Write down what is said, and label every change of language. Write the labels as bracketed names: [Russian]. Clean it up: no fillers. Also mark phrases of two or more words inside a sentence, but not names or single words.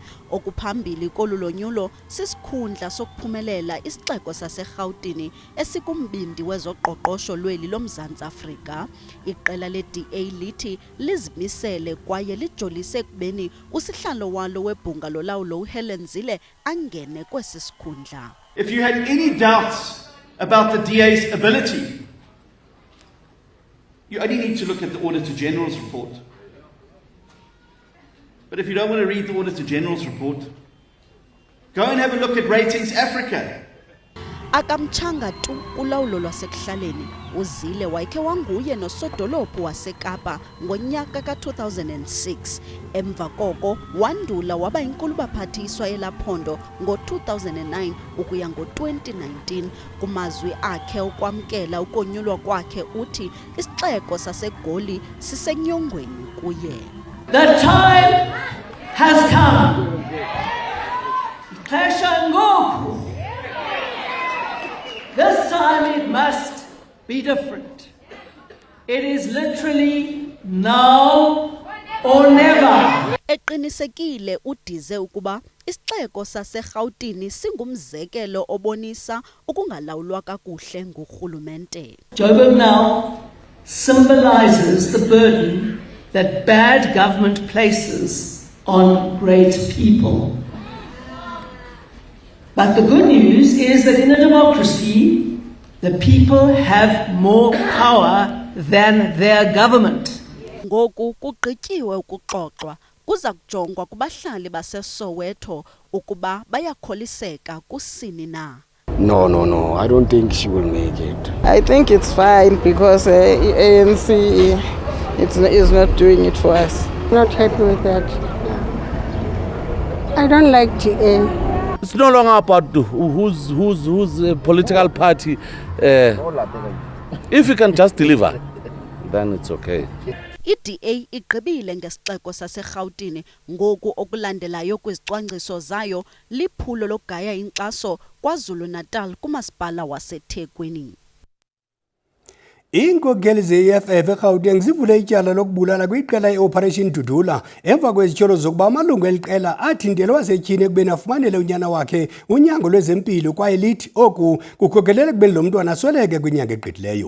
[Xhosa] Okuphambili kolu lonyulo sisikhundla sokuphumelela isixeko saseGauteng esikumbindi wezoqoqosho lweli loMzantsi Afrika. Iqela le-DA lithi lizimisele kwaye lijolise ekubeni usihlalo walo webhunga lolawulo uHelen Zille angene kwesi sikhundla. [English] If you had any doubts about the DA's ability, you only need to look at the Auditor General's report. But if you don't want to read the Auditor General's report, go and have a look at Ratings Africa. [Xhosa] Akamchanga tu kulawulo lwasekuhlaleni. uZille wayekhe wanguye nosodolophu waseKapa ngonyaka ka-2006. Emva koko wandula waba inkulu baphathiswa elaphondo ngo-2009 ukuya ngo-2019. Kumazwi akhe ukwamkela ukonyulwa kwakhe uthi isixeko saseGoli sisenyongweni kuye. [English] The time has come. [Xhosa] Xesha ngoku. [English] This time it must be different. It is literally now or never. [Xhosa] Eqinisekile uDize ukuba isixeko saseGauteng singumzekelo obonisa ukungalawulwa kakuhle ngurhulumente. [English] Joburg now symbolizes the burden that bad government places on great people. But the good news is that in a democracy, the people have more power than their government. [Xhosa] Ngoku kugqityiwe ukuxoxwa kuza kujongwa kubahlali baseSoweto ukuba bayakholiseka kusini na. [English] No, I don't think she will make it. I think it's fine because ANC is not doing it for us. Not happy with that. I don't like GA. It's no longer about whose political party. If you can just deliver, then it's okay. [Xhosa] iDA igqibile ngesixeko saseGauteng ngoku okulandelayo kwizicwangciso zayo liphulo lokugaya inkxaso KwaZulu-Natal kumasipala waseThekwini. Iinkokeli ze-EFF eGauteng zivule ityala lokubulala kwiqela i-Operation Dudula emva kwezityholo zokuba amalungu eli qela athintela wasetyhini ekubeni afumanele unyana wakhe unyango lwezempilo kwaye lithi oku kukhokelele ekubeni lo mntwana asweleke kwinyanga egqithileyo.